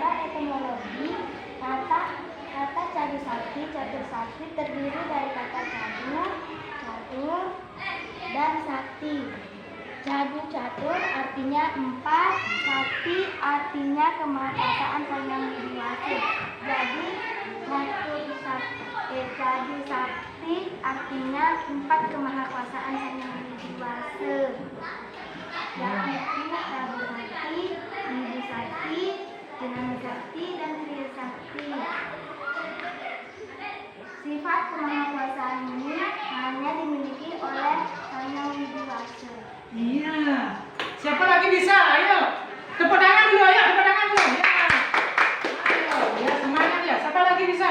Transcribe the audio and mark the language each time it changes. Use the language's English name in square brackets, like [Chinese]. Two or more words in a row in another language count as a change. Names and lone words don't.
[Indonesian] Secara etimologi, kata cadu sakti, catur sakti terdiri dari kata cadu, catur, dan sakti. Cadu catur artinya 4, sakti artinya kemahakuasaan Sang Hyang Widi Wasa. Jadi cadu sakti artinya 4 kemahakuasaan Sang Hyang Widi Wasa. Yaitu cadu sakti, wibu sakti, jenana sakti, dan kriya sakti. Sifat kemahakuasaan ini hanya dimiliki oleh Sang Hyang Widi Wasa. Iya. Siapa lagi bisa? Ayo. Tepuk tangan dulu, ayo. Tepuk tangan dulu. Ya. Ayo. Ya, semangat ya. Siapa lagi bisa?